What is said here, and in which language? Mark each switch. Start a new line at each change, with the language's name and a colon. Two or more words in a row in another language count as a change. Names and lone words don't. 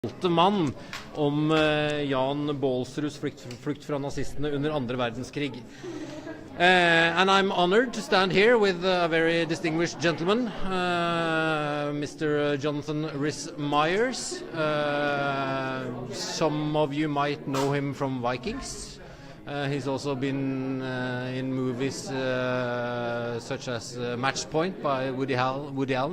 Norwegian: mann om Jan Baalsruds flukt fra nazistene under andre verdenskrig.
English: And I'm honored to stand here with a very distinguished gentleman, Mr. Jonathan Rhys-Meyers. Some of you might know him from Vikings. He's also been in movies such as Match Point by Woody Allen.